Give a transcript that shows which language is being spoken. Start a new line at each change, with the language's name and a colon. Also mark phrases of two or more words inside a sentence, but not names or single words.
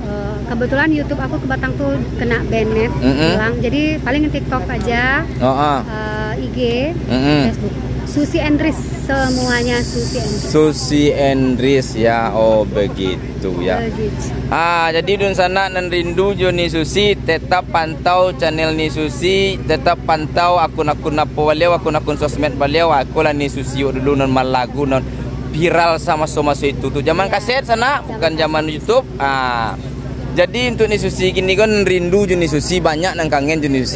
Indonesian: Kebetulan YouTube aku ke Batang tuh kena banned hilang. Jadi paling TikTok aja, IG, Facebook. Susi Endris, semuanya Susi Endris. Susi Endris ya, oh begitu ya.
Minangkabau: Jadi dun sana nan rindu jo ni Susi,
Indonesian: tetap pantau channel ni Susi, tetap pantau akun-akun apa beliau, akun-akun sosmed beliau.
Minangkabau: Aku lah ni Susi dulu non malagu non viral sama itu tuh zaman kaset sana, bukan zaman YouTube. Jadi untuk ni Susi gini kan rindu jo ni Susi, banyak nang kangen jo ni Susi.